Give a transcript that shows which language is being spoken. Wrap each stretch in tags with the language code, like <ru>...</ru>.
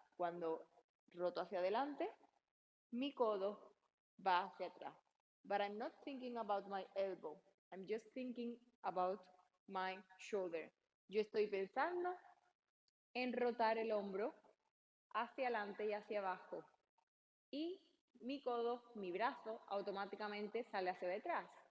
<es>Cuando roto hacia adelante, mi codo va hacia atrás.</es> <en>But I'm not thinking about my elbow. I'm just thinking about my shoulder.</en> <es>Yo estoy pensando en rotar el hombro hacia adelante y hacia abajo. Y mi codo, mi brazo, automáticamente sale hacia detrás.</es>